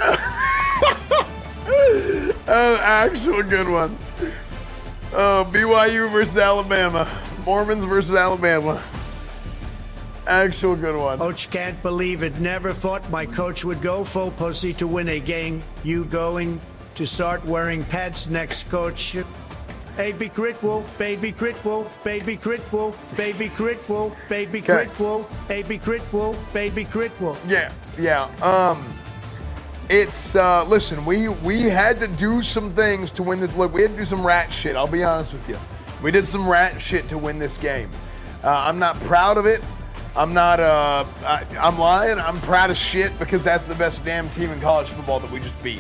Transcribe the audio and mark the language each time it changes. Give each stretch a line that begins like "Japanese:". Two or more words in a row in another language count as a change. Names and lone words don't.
English: Actual good one. BYU versus Alabama. Mormons versus Alabama. Actual good one. Coach can't believe it. Never thought my coach would go full pussy to win a game. You going to start wearing pads next, coach? Baby Critwell, baby Critwell, baby Critwell, baby Critwell, baby Critwell, baby Critwell, baby Critwell. Yeah. It's listen, we had to do some things to win this. Look, we had to do some rat shit. I'll be honest with you. We did some rat shit to win this game. I'm not proud of it. I'm lying. I'm proud of shit because that's the best damn team in college football that we just beat.